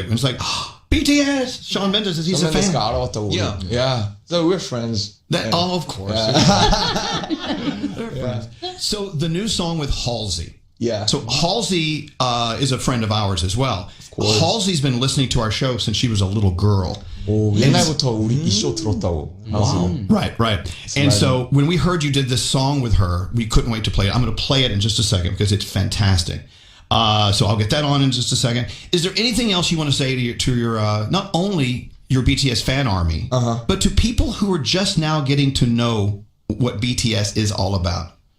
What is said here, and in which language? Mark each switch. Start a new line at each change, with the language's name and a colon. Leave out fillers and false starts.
English: And it's like, BTS! Shawn Mendes, he's a fan. Yeah. Yeah. So we're friends. Of course. They're friends. So the new song with Halsey. Yeah. So Halsey is a friend of ours as well. Of course. Halsey's been listening to our show since she was a little girl.
Korean: 옛날부터 우리 이 쇼 들었다고.
English: Right. And so when we heard you did this song with her, we couldn't wait to play it. I'm going to play it in just a second because it's fantastic. So I'll get that on in just a second. Is there anything else you want to say to your not only your BTS fan army, but to people who are just now getting to know what BTS is all about?